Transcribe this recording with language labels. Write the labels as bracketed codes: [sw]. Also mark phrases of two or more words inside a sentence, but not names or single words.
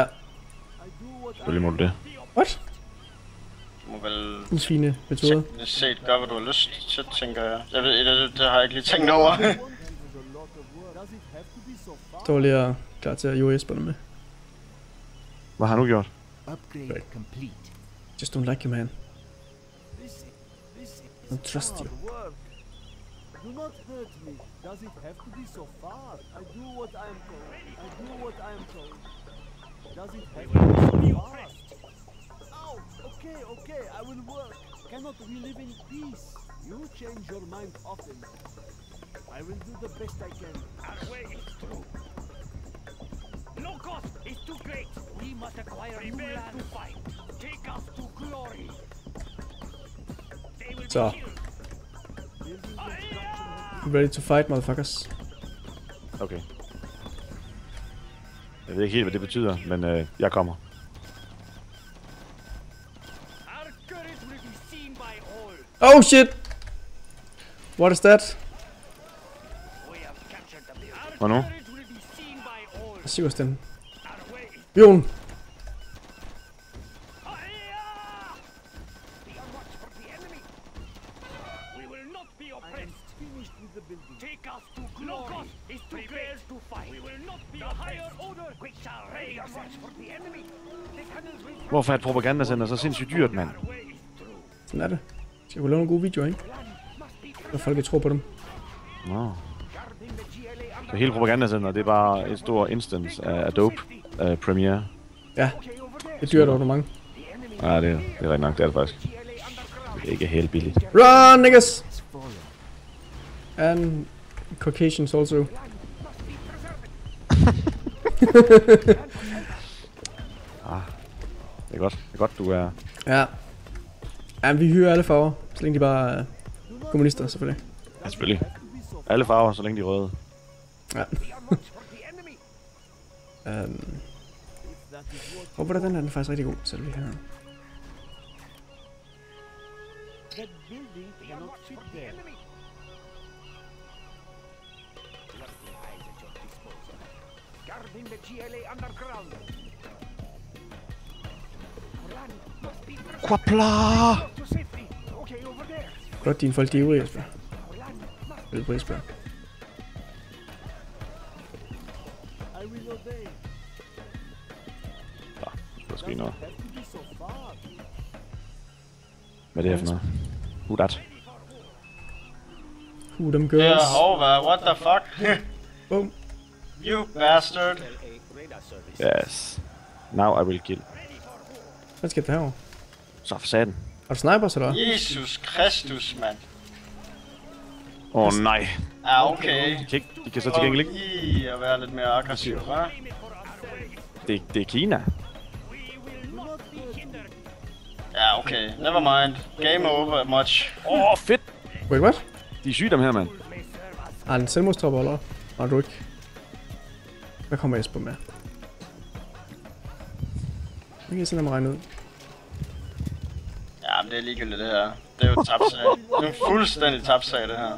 [da] Selvfølgelig må du det. [en] What? [da] Du må vel... En svine metode. teknisk set gør, hvad du har lyst til, tænker jeg. Jeg ved, det har jeg ikke lige tænkt over. Står lige og klar til at jord Jesper med. Hvad har du gjort? [en] Upgrade complete. Just don't like you, man. I don't trust you. Do not hurt me. Does it have to be so far? I do what I am told. I do what I am told. Does it have to be so fast? Ow! Okay, okay, I will work. Cannot we live in peace? You change your mind often. I will do the best I can. Our way is through. No cost is too great. We must acquire new land to fight. Take us to glory. They will So. be killed. Ready to fight, motherfuckers. Okay. [da] Jeg ved ikke helt, hvad det betyder, men jeg kommer. [en] Our courage will be seen by all. Oh shit! What is that? We have captured the building. [da] Hvad nu? [en] Courage will be seen by all. [da] Hvad siger den? [en] Our way is Bjørn! be on watch for the enemy. We will not be oppressed. Finished with the building. Take us to glory. No cost is too great to fight. We will not be the higher order. We shall raise on watch for the enemy. The cannons will [da] Hvorfor er et propagandacenter så sindssygt dyrt, mand? [en] our way is through. [da] Sådan er det. Skal vi lave nogle gode videoer, ikke? Når folk ikke tror på dem. Nå. Så hele propagandacenter, det er bare et stort instance af Adobe Premiere. Ja. Det er dyrt over mange. Ja, det er rigtig nok, det er det faktisk. Det er ikke helt billigt. [en] Run, niggas! And Caucasians also. [da] Det er godt. Det er godt, du er... Ja. Ja, vi hyrer alle farver, så længe de bare er kommunister, selvfølgelig. Ja, selvfølgelig. Alle farver, så længe de er røde. Ja. Og hvordan er den faktisk rigtig god, så vi her. [en] That building cannot fit there. Guarding the GLA underground. Quapla! To safety. Okay, over there. [da] Godt, dine folk de er ude, Jesper. Vel på Jesper. [en] I will obey. [da] Der skal noget. [en] Have to be so far. [da] Hvad er det her for noget? [en] Who that? Them girls. Yeah, over. What the fuck? Boom. You bastard. Yes. Now I will kill. [da] Hvad skal det herovre? Så for satan. Har du snipers, eller hvad? Jesus Kristus, mand. Nej. Ja, okay. De kan så til gengæld ikke. I at være lidt mere aggressiv, hva'? Det er Kina. Ja, [en] okay. Never mind. Game over, much. [da] Fedt. [en] Wait, what? [da] De er syge dem her, mand. Har han selvmordstropper, eller? Nej, du ikke. Hvad kommer Jesper med? Det kan jeg sådan regne ud. Ja, men det er ligegyldigt det her. Det er jo tabt sag. Det er en fuldstændig tabt sag, det her.